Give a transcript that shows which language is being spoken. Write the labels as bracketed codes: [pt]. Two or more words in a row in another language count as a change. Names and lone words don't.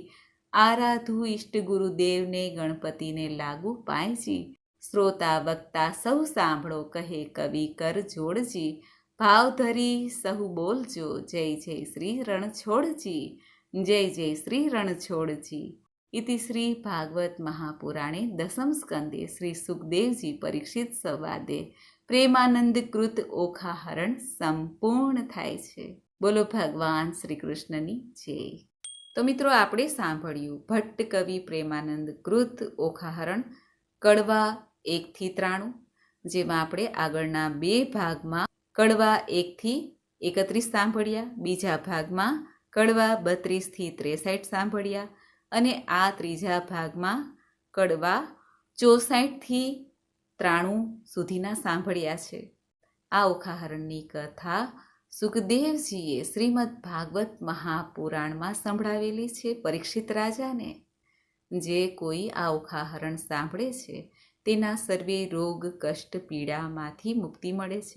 [gu] આરાધુ ઇષ્ટ ગુરુદેવને, ગણપતિને લાગુ પાયજી. શ્રોતા વક્તા સૌ સાંભળો, કહે કવિ કર જોડજી. ભાવ ધરી સહુ બોલજો, જય જય શ્રી રણછોડજી, જય જય શ્રી રણછોડજી. [sa] इति श्री भागवत महापुराणे दशम स्कंदे श्री सुखदेवजी परीक्षित संवादे प्रेमानंद कृत ओखाहरण [gu] સંપૂર્ણ થાય છે। બોલો ભગવાન શ્રી કૃષ્ણની જય। તો મિત્રો આપણે સાંભળ્યું ભટ્ટ કવિ પ્રેમાનંદ કૃત ઓખાહરણ કડવા 1 થી 93, જેમાં આપણે આગળના 2 ભાગમાં કડવા 1 થી 31 સાંભળ્યા, બીજા ભાગમાં કડવા 32 થી 63 સાંભળ્યા અને આ ત્રીજા ભાગમાં કડવા 64 થી 93 સુધીના સાંભળ્યા છે। આ ઓખાહરણની કથા સુખદેવજીએ શ્રીમદ ભાગવત મહાપુરાણમાં સંભળાવેલી છે પરીક્ષિત રાજાને, જે કોઈ આ ઓખાહરણ સાંભળે છે તેના સર્વે રોગ કષ્ટ પીડામાંથી મુક્તિ મળે છે.